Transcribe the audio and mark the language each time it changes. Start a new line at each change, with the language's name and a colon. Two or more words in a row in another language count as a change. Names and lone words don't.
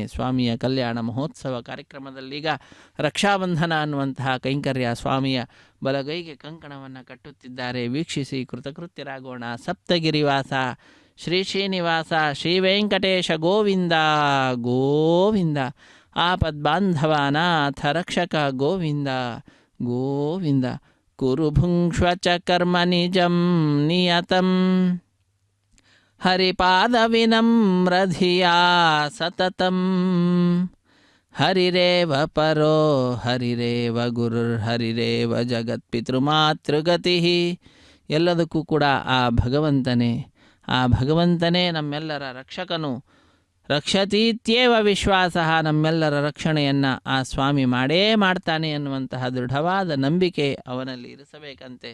Kannada: ಸ್ವಾಮಿಯ ಕಲ್ಯಾಣ ಮಹೋತ್ಸವ ಕಾರ್ಯಕ್ರಮದಲ್ಲೀಗ ರಕ್ಷಾಬಂಧನ ಅನ್ನುವಂತಹ ಕೈಂಕರ್ಯ ಸ್ವಾಮಿಯ ಬಲಗೈಗೆ ಕಂಕಣವನ್ನು ಕಟ್ಟುತ್ತಿದ್ದಾರೆ. ವೀಕ್ಷಿಸಿ ಕೃತಕೃತ್ಯರಾಗೋಣ.
Sanskrit: ಸಪ್ತಗಿರಿವಾಸ ಶ್ರೀ ಶ್ರೀನಿವಾಸ ಶ್ರೀ ವೆಂಕಟೇಶ ಗೋವಿಂದ ಗೋವಿಂದ. ಆಪದ್ಬಾಂಧವಾನಾಥ ರಕ್ಷಕ ಗೋವಿಂದ ಗೋವಿಂದ. ಕುರು ಭುಂಕ್ಷ್ವ ಚ ಕರ್ಮ ನಿಜಂ ನಿಯತಂ ಹರಿಪಾದ ವಿನಮ್ರಧಿಯಾ ಸತತಂ ಹರಿರೇವ ಪರೋ ಹರಿರೇವ ಗುರುರ್ಹರಿರೇವ ಜಗತ್ಪಿತೃಮಾತೃಗತಿ.
Kannada: ಎಲ್ಲದಕ್ಕೂ ಕೂಡ ಆ ಭಗವಂತನೇ ನಮ್ಮೆಲ್ಲರ ರಕ್ಷಕನು.
Sanskrit: ರಕ್ಷತೀತ್ಯೇವ ವಿಶ್ವಾಸ,
Kannada: ನಮ್ಮೆಲ್ಲರ ರಕ್ಷಣೆಯನ್ನು ಆ ಸ್ವಾಮಿ ಮಾಡೇ ಮಾಡ್ತಾನೆ ಎನ್ನುವಂತಹ ದೃಢವಾದ ನಂಬಿಕೆ ಅವನಲ್ಲಿ ಇರಿಸಬೇಕಂತೆ.